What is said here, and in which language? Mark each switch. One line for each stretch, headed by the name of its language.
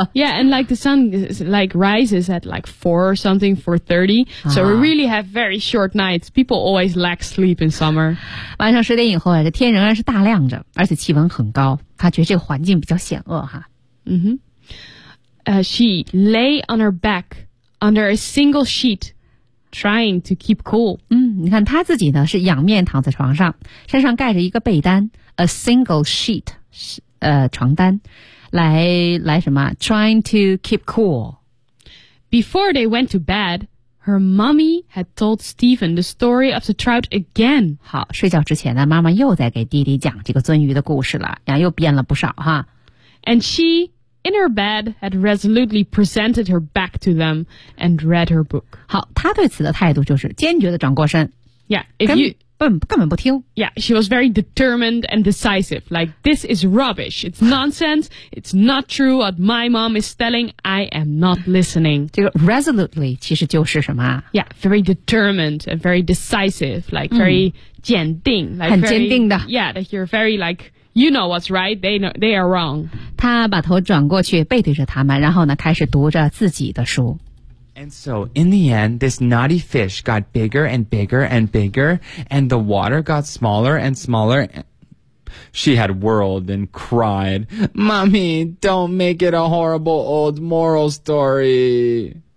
English: Yeah, and like the sun is, like rises at like 4 or something, 4:30. So we really have very short nights. People always lack sleep in summer.
Chinese: 晚上十点以后啊，这天仍然是大亮着，而且气温很高。她觉得这个环境比较险恶哈。
English: Mm-hmm. She lay on her back under a single sheet. Trying to keep cool.
Chinese: 你看他自己呢是仰面躺在床上，身上盖着一个被单 ，
English: a single sheet，
Chinese: 床单，来什么 ？
English: Trying to keep cool. Before they went to bed, her mommy had told Stephen the story of the trout again.
Chinese: 好，睡觉之前呢，妈妈又在给弟弟讲这个鳟鱼的故事了，又变了不少哈。
English: And she, in her bed, had resolutely presented her back to them and read her book.
Chinese: 好。他对此的态度就是坚决地转过身根本不听
English: Yeah, she was very determined and decisive. Like, this is rubbish. It's nonsense. It's not true what my mom is telling. I am not listening.
Chinese: 这个 resolutely 其实就是什么
English: Yeah, very determined and very decisive. Like, very 坚定 like
Chinese: 很坚定的
English: Yeah, that you're very like, you know what's right. They are wrong.
Chinese: 他把头转过去背对着他们然后呢开始读着自己的书
English: And so, in the end, this naughty fish got bigger and bigger and bigger, and the water got smaller and smaller. She had whirled and cried, Mommy, don't make it a horrible old moral story.